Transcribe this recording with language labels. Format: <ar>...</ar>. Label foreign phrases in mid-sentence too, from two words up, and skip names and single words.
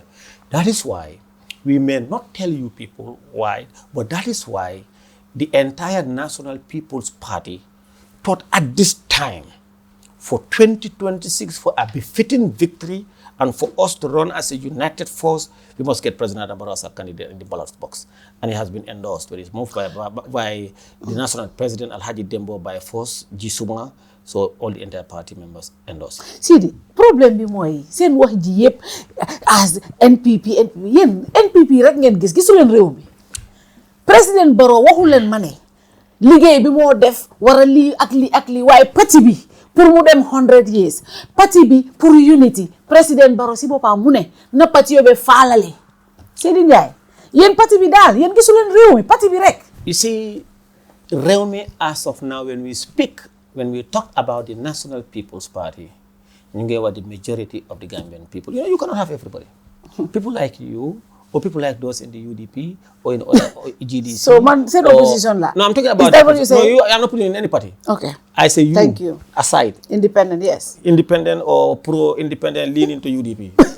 <en>That is why we may not tell you people why, but that is why the entire National People's Party thought at this time for 2026 for a befitting victory and for us to run as a united force, we must get President Adama Barrow as a candidate in the ballot box. And he has been endorsed, but it's moved by the national president, Alhaji Dembo, by force, Jisuma, so all the entire party members endorse.</en> <wo>Seedy, problem bi mooy seen wax ji yëpp as NPP yéen NPP rek ngeen gisu leen réew mi. Président Barrow waxul leen ma ne liggéey bi moo def war a lii ak lii waaye parti bi pour mu dem 100 years parti bi pour unity président Barrow si boppam mu ne na parti yóbbee faalale Seedy Njie yéen parti bi daal yéen gisu leen réew mi parti bi rek.</wo> <en>You see,</en> <wo>réew mi</wo> <en>as of now when we talk about the National People's Party,</en> <wo>ñu ngi wax</wo> <en>the majority of the Gambian people. You know, you cannot have everybody. People like you or people like those in the UDP or in other GDC.</en> <wo>So man, say opposition la.</wo> <en>No, I'm talking about. Is that what you say? No, I'm not putting in any party. Okay. I say you. Thank you. Aside. Independent, yes. Independent or pro-independent leaning to UDP.</en>